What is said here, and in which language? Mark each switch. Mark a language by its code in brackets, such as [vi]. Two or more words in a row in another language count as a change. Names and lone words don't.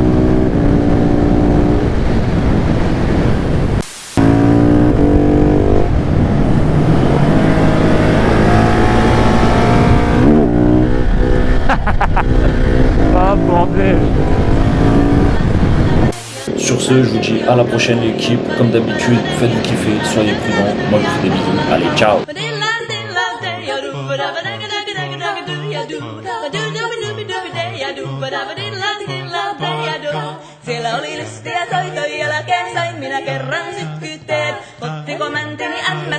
[fr] Ah bordel. Sur ce, je vous dis à la prochaine l'équipe. Comme d'habitude, faites-vous kiffer, soyez prudents. Moi je vous fais des bisous. Allez, ciao. [fi] Siellä oli lystiä soitoja jälkeen sain minä kerran sytkytteet. Kottiko mänteni ämmä